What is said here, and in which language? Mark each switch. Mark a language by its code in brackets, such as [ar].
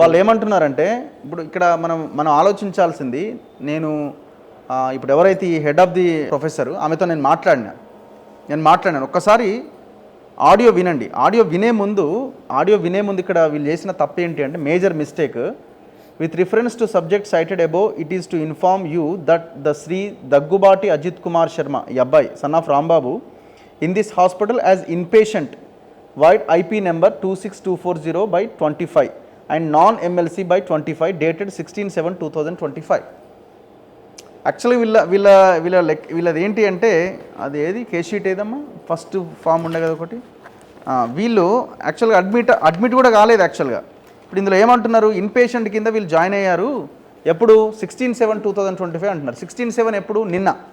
[te] వాళ్ళు ఏమంటున్నారంటే ఇప్పుడు ఇక్కడ మనం ఆలోచించాల్సింది, నేను ఇప్పుడు ఎవరైతే ఈ [en] head of the professor [te] ఆమెతో నేను మాట్లాడినాను. ఒక్కసారి ఆడియో వినండి. ఆడియో వినే ముందు ఇక్కడ వీళ్ళు చేసిన తప్పు ఏంటి అంటే, major mistake. [en] With reference to subject cited above, it is to inform you that the Sri Daggubati Ajit Kumar Sharma, Yabbai, son of Rambabu, in this hospital as inpatient, wide IP number 26240/25 and non-MLC by 25, dated 16/7/2025. [te] Actually వీళ్ళది ఏంటి అంటే, అది ఏది case sheet ఏదమ్మా, first form ఉండే కదా ఒకటి. వీళ్ళు యాక్చువల్గా అడ్మిట్ కూడా కాలేదు యాక్చువల్గా. ఇప్పుడు ఇందులో ఏమంటున్నారు, ఇన్పేషెంట్ కింద వీళ్ళు జాయిన్ అయ్యారు. ఎప్పుడు? 16/7/2025 అంటున్నారు. 16/7 ఎప్పుడు? నిన్న.